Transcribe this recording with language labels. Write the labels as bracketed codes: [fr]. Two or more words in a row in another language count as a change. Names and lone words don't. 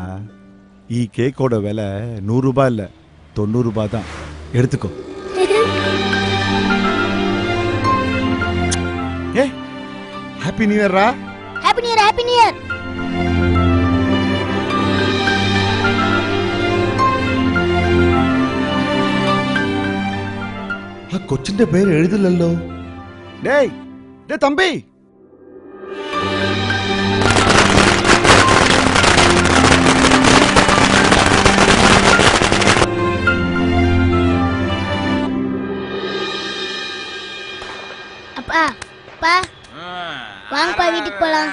[ta] ஈ கேக்கோட விலை 100 ரூபாய் இல்ல, 90 ரூபாய் தான். எடுத்துக்கோ. [en] ஏ happy new year ரா. happy new year, happy new year. [ml] കൊച്ചിന്റെ പേര് എഴുതില്ലല്ലോ. [ta] டேய் டே தம்பி, அப்பா பா வாங்கப்பா, வீட்டுக்கு போலாம்.